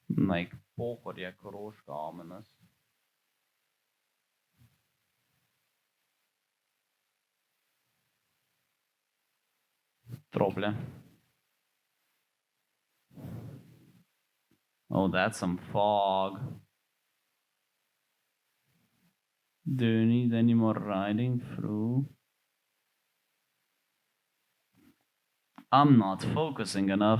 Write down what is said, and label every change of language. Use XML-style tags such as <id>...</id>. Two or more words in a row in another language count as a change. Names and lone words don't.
<en>like pohorje, Koroška, ominous. Troblje. Oh, that's some fog. Do you need any more riding through? I'm not focusing enough.</en>